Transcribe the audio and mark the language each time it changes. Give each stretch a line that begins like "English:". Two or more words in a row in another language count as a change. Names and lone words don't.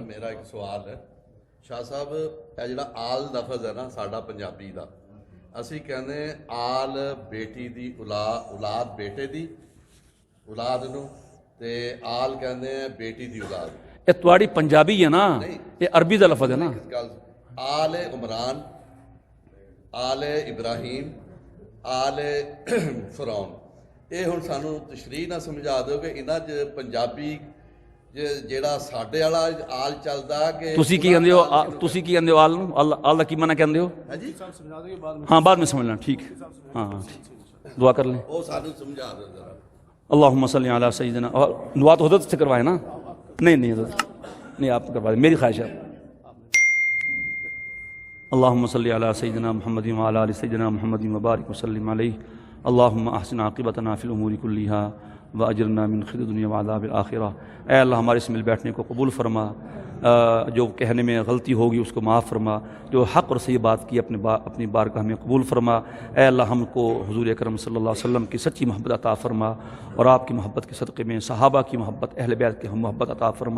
Urdu: میرا ایک سوال ہے
Punjabi: شاہ صاحب, یہ جڑا آل لفظ ہے نا ساڈا پنجابی دا, اسی کہنے آل بیٹی دی اولاد بیٹے دی اولاد نو تے آل کہنے بیٹی دی اولاد. یہ تواڑی پنجابی ہے نا, یہ عربی دا لفظ ہے نا. آل عمران, آل ابراہیم, ਆਲ ਫਰਾਉਨ। ਇਹ ਹੁਣ ਸਾਨੂੰ ਤਸ਼ਰੀਹ ਨਾਲ ਸਮਝਾ ਦਿਓ ਕਿ ਇਹਨਾਂ 'ਚ ਪੰਜਾਬੀ ਜਿਹੜਾ ਸਾਡੇ ਵਾਲਾ ਆਲ ਚੱਲਦਾ ਕਿ ਤੁਸੀਂ ਕੀ ਕਹਿੰਦੇ ਹੋ ਤੁਸੀਂ ਕੀ ਕਹਿੰਦੇ ਹੋ ਆਲ ਨੂੰ ਆਲ ਦਾ ਕੀ ਮਾਨਾ ਕਹਿੰਦੇ ਹੋ ਹਾਂਜੀ
Urdu: ہاں بعد میں سمجھ لینا ٹھیک ہے ہاں دعا کر لیں
Punjabi: ਉਹ ਸਾਨੂੰ ਸਮਝਾ ਦਿਓ ذرا
Arabic: اللہم صلی علی سیدنا
Urdu: اور دعا تو حضرت سے کروائے نا نہیں حضرت نہیں آپ کروا دیں میری خواہش ہے
Arabic: اللہم صلی علی سیدنا محمد وعلی آل سیدنا محمد وبارک وسلم علیہ اللہم احسن عاقبتنا فی الامور کلیہا واجرنا من خزي الدنیا وعذاب الآخرہ۔
Urdu: اے اللہ ہمارے اس مل بیٹھنے کو قبول فرما، جو کہنے میں غلطی ہوگی اس کو معاف فرما، جو حق اور صحیح بات کی اپنی بارگاہ میں قبول فرما۔ اے اللہ ہم کو حضور اکرم
Arabic: صلی اللہ علیہ وسلم
Urdu: کی سچی محبت عطا فرما، اور آپ کی محبت کے صدقے میں صحابہ کی محبت، اہل بیت کی محبت عطا فرما۔